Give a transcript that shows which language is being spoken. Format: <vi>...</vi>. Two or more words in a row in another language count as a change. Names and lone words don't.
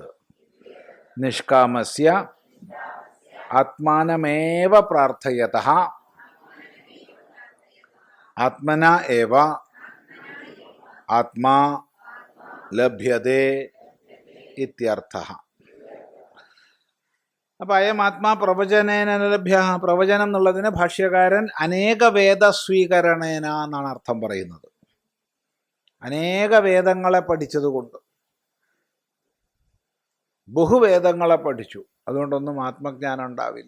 <sa>निष्कामस्य आत्मानमेव प्रार्थयतः आत्मना एव आत्मा लभ्यते इत्यर्थः। അപ്പോൾ अयम् आत्मा प्रवचनेन लभ्य.</sa> <ml>പ്രവചനം എന്നുള്ളതിന് ഭാഷ്യകാരൻ</ml> <sa>अनेक वेदस्वीकरणेन</sa> <ml>എന്നാണ് അർത്ഥം പറയുന്നത്. അനേക വേദങ്ങളെ പഠിച്ചതുകൊണ്ട്, ബഹുവേദങ്ങളെ പഠിച്ചു, അതുകൊണ്ടൊന്നും ആത്മജ്ഞാനം ഉണ്ടാവില്ല.</ml>